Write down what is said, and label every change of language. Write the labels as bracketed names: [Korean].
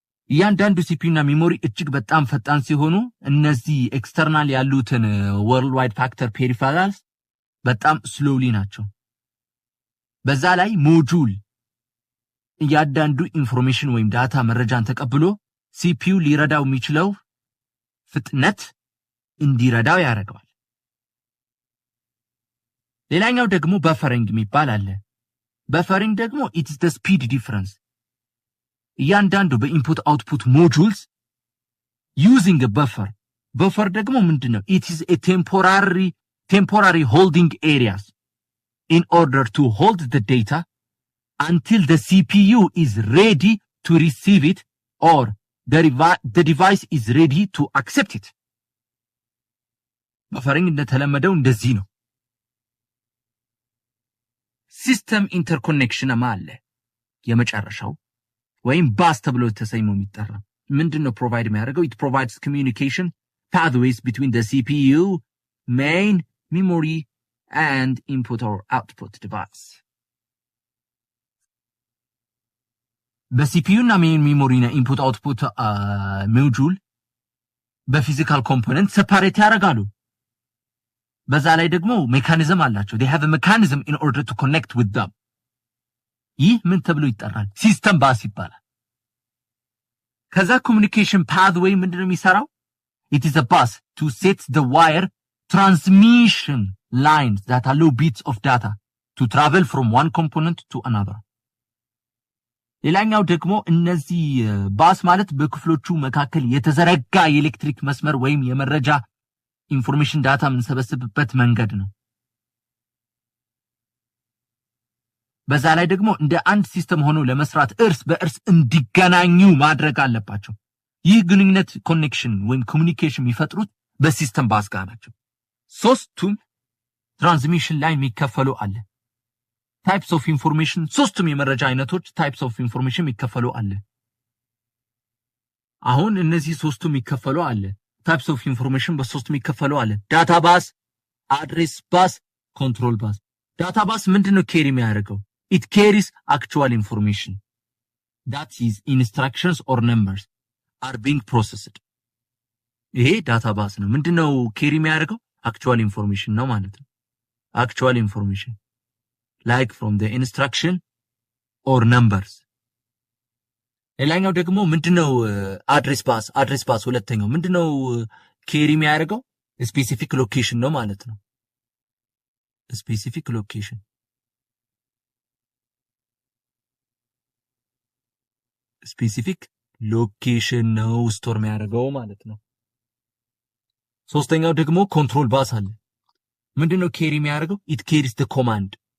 [Amharic] እያንዳንዱ ሲፒዩ እና ሜሞሪ እጅግ በጣም ፈጣን ሲሆኑ እነዚህ ኤክስተርናል ያሉትን worldwide factor peripherals በጣም ስሎሊ ናቸው። በዛ ላይ ሞጁል እያንዳንዱ ኢንፎርሜሽን ወይም ዳታ መረጃን ተቀብሎ ሲፒዩ ሊረዳው የሚችለው ፍጥነት እንዲረዳው ያደርጋል። ሌላኛው ደግሞ በፈሪንግ የሚባል አለ። በፈሪንግ ደግሞ [English] it is the speed difference. [Amharic] እያንዳንዱ በኢንፑት አውትፑት ሞጁልስ [English] using a buffer [Amharic] ደግሞ ምንድነው? [English] it is a temporary holding areas in order to hold the data until the CPU is ready to receive it or the device is ready to accept it. [Amharic] በፈሪንግ እንደተለመደው እንደዚህ ነው። ሲስተም ኢንተርኮኔክሽን አለ። የመጨረሻው ወይም ባስ ተብሎ ተሰይሞ የሚጠራ ምንድነው ፕሮቫይድ የሚያደርገው? [English] it provides communication pathways between the CPU, main memory and input or output device. [Amharic] በሲፒዩ እና ሜን ሜሞሪ እና ኢንፑት አውትፑት ሞጁል በፊዚካል ኮምፖነንት ሰፓሬት ያደርጋሉ። በዛ ላይ ደግሞ ሜካኒዝም አላቸው። [English] they have a mechanism in order to connect with them. [Amharic] ይህ ምን ተብሎ ይጠራል? ሲስተም ባስ ይባላል። ከዛ ኮሙኒኬሽን ፓትዌይ ምንድነው የሚሰራው? [English] it is a bus to set the wire transmission lines that allow bits of data to travel from one component to another. [Amharic] ሌላኛው ደግሞ እነዚህ ባስ ማለት በክፍሎቹ መካከል የተዘረጋ የኤሌክትሪክ መስመር ወይም የመረጃ ኢንፎርሜሽን ዳታ የምንሰበስብበት መንገድ ነው። በዛ ላይ ደግሞ እንደ አንድ ሲስተም ሆኖ ለመስራት እርስ በእርስ እንዲገናኙ ማድረግ አለባቸው። ይህ ግንኙነት ኮኔክሽን ወይም ኮሙኒኬሽን የሚፈጥሩት በሲስተም ባስ ጋር ናቸው። ሶስቱም ትራንስሚሽን ላይ የሚከፈሉ አለ። ታይፕስ ኦፍ ኢንፎርሜሽን ሶስቱም የመረጃ አይነቶች ታይፕስ ኦፍ ኢንፎርሜሽን የሚከፈሉ አለ። አሁን እነዚህ ሶስቱም የሚከፈሉ አለ። ታይፕስ ኦፍ ኢንፎርሜሽን በሶስቱም የሚከፈሉ አለ። ዳታ ባስ፣ አድሬስ ባስ፣ ኮንትሮል ባስ። ዳታ ባስ ምንድነው ኬሪ የሚያደርገው? [English] it carries actual information that is instructions or numbers are being processed. [Amharic] ይሄ ዳታ ባስ ነው። ምንድነው ኬሪ የሚያደርገው? [English] actual information [Amharic] ነው ማለት ነው። [English] actual information like from the instruction or numbers. [Amharic] ሌላኛው ደግሞ ምንድነው አድሬስ ባስ? አድሬስ ባስ ሁለተኛው ምንድነው ኬሪ የሚያደርገው? ስፔሲፊክ ሎኬሽን ነው ማለት ነው። ስፔሲፊክ ሎኬሽን ስፔሲፊክ ሎኬሽን ነው ስቶር የሚያደርገው ማለት ነው። ሶስተኛው ደግሞ ኮንትሮል ባስ አለ። ምንድነው ኬሪ የሚያደርገው? [English] it carries the command.